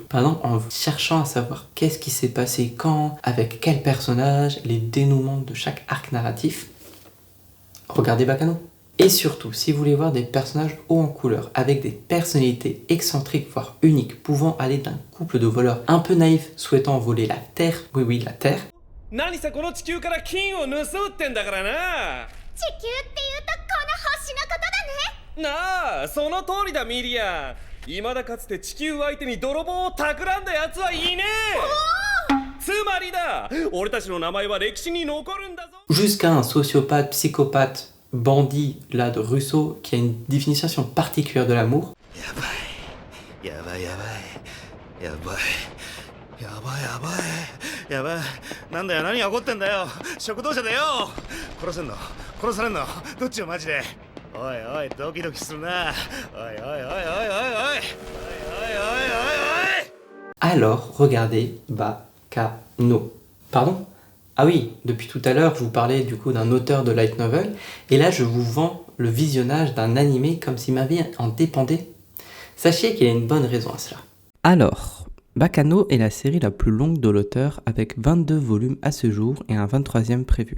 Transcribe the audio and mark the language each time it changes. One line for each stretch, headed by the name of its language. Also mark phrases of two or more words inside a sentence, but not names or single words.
French: Par exemple, en cherchant à savoir qu'est-ce qui s'est passé quand, avec quel personnage, les dénouements de chaque arc narratif, regardez Baccano. Et surtout, si vous voulez voir des personnages hauts en couleur, avec des personnalités excentriques, voire uniques, pouvant aller d'un couple de voleurs un peu naïfs souhaitant voler la Terre, oui, la Terre,
Japanese: 何さこの地球から金を盗むってんだからな。地球っていうとこの星のことだね。なあ、その通りだミリア。未だかつて地球相手に泥棒を企んだ奴はいねえ。つまりだ、俺たちの名前は歴史に残るんだぞ。
French: Jusqu'à un sociopathe, psychopathe, bandit là de Rousseau qui a une définition particulière de l'amour.
Japanese: やばいやばいやばいやばいやばいやばいやばいなんだよ何が起こってんだよ食堂車だよ殺せんの殺されんのどっちよマジでおいおいドキドキするなおいおいおいおいおいおいおいおいおいおいおい
French: Alors, regardez Baccano. Pardon? Ah oui, depuis tout à l'heure, je vous parlais du coup d'un auteur de light novel, et là je vous vends le visionnage d'un animé comme si ma vie en dépendait. Sachez qu'il y a une bonne raison à cela. Alors, Baccano est la série la plus longue de l'auteur avec 22 volumes à ce jour et un 23e prévu.